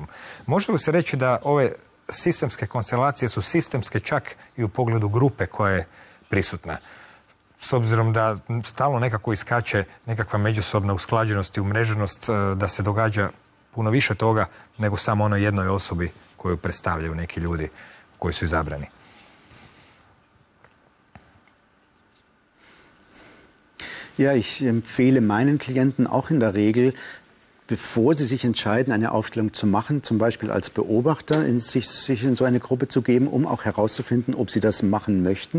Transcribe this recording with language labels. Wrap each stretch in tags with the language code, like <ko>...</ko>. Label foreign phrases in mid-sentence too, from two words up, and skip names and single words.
<hr>Može li se reći da ove sistemske konstelacije su sistemske čak i u pogledu grupe koja je prisutna? S obzirom da stalno nekako iskače nekakva međusobna usklađenost i umreženost, da se događa puno više toga nego samo onoj jednoj osobi koju predstavljaju neki ljudi koji su izabrani.</hr> <de>Ja, ich empfehle meinen Klienten auch in der Regel, bevor sie sich entscheiden, eine Aufstellung zu machen, zum Beispiel als Beobachter, sich in so eine Gruppe zu geben, um auch herauszufinden, ob sie das machen möchten.</de>